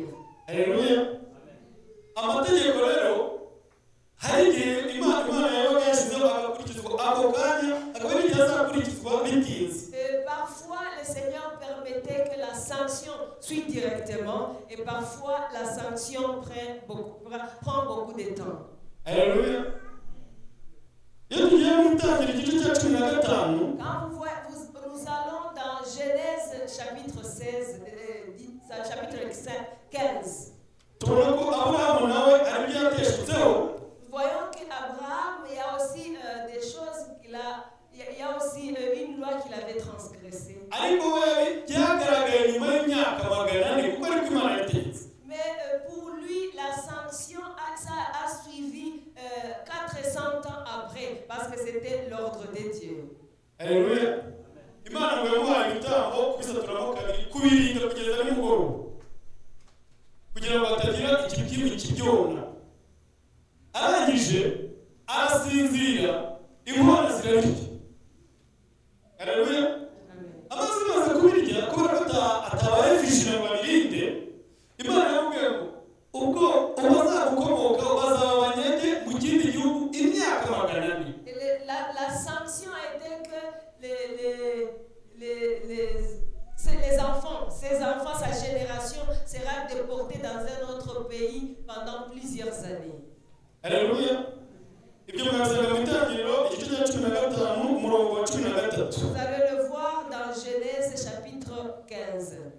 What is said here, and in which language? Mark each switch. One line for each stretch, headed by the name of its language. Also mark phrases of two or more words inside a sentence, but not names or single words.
French: Alléluia.
Kinyarwanda: Amategeko rero hari igihe Imana yabaga yashyizeho agakurikizwa ako kanya akaba ari igihe azakurikizwa bitinze.
French: Parfois le Seigneur permettait que la sanction suit directement et parfois la sanction prend beaucoup de temps. Alléluia.
Kinyarwanda: Iyo tugiye mu Itangira igice cya 15.
French: Quand nous allons dans Genèse chapitre 16, chapitre 15.
Kinyarwanda: Tubona ko Abrahamu nawe ari byo yateshutseho.
French: Nous voyons qu'Abraham, il y a aussi des choses il y a aussi une loi qu'il avait transgressée.
Kinyarwanda: Ariko we byagaragaye nyuma y'imyaka 400 kuko ari Imana yategetse.
French: Mais pour lui, la sanction a suivi 400 ans après, parce que c'était l'ordre de Dieu.
Kinyarwanda: Haleluya. Imana ngo yamuhaye ibitambo kubisaturamo kabiri kubirinda kugeza nimugoroba kugira ngo hatagira ikibyimba kibyona. Arangije arasinzira inkona zirarya. Haleluya. Amaze maze kubirya kubera ko atabaye fishira ngo abirinde, Imana yamubwiye ngo ubwo ubazagukomoka bazaba abanyage mu kindi gihugu imyaka 400.
French: La sanction était que les enfants, ses enfants, sa génération sera déportée dans un autre pays pendant plusieurs années. Alléluia. Vous allez le voir dans Genèse chapitre 15.